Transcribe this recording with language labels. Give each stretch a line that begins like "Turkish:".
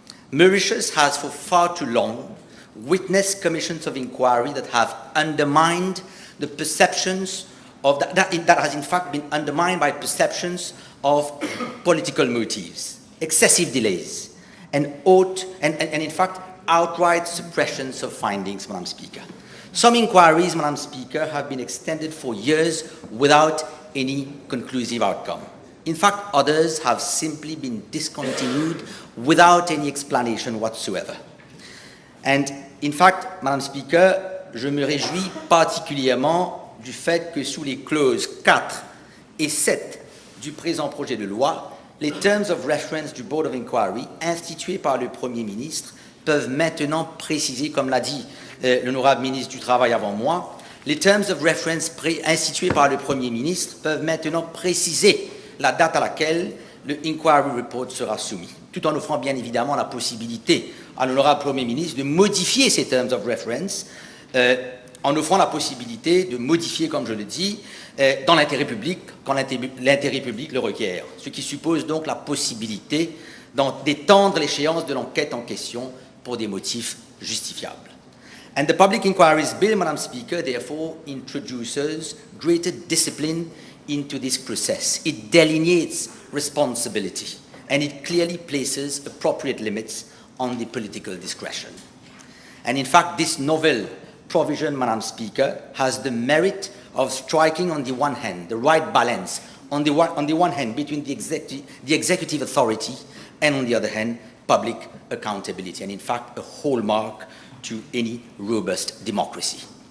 English: Mauritius has for far too long witnessed commissions of inquiry that have undermined the perceptions of that has in fact been undermined by perceptions of political motives, excessive delays, and in fact outright suppressions of findings, Madam Speaker. Some inquiries, Madam Speaker, have been extended for years without any conclusive outcome. In fact, others have simply been discontinued without any explanation whatsoever. And in fact, Madam Speaker,
French: je me réjouis particulièrement du fait que sous les clauses 4 et 7 du présent projet de loi, les terms of reference du Board of Inquiry institués par le Premier ministre peuvent maintenant préciser, comme l'a dit l'honorable ministre du Travail avant moi, les terms of reference institués par le Premier ministre peuvent maintenant préciser la date à laquelle le Inquiry Report sera soumis, tout en offrant bien évidemment la possibilité à l'honorable Premier ministre de modifier ces terms of reference, en offrant la possibilité de modifier, comme je le dis, dans l'intérêt public, quand l'intérêt public le requiert, ce qui suppose donc la possibilité d'étendre l'échéance de l'enquête en question pour des motifs justifiables.
English: And the Public Inquiries Bill, Madam Speaker, therefore introduces greater discipline into this process. It delineates responsibility, and it clearly places appropriate limits on the political discretion. And in fact, this novel provision, Madam Speaker, has the merit of striking on the one hand the right balance on the one hand between the executive authority and on the other hand public accountability, and in fact a hallmark to any robust democracy.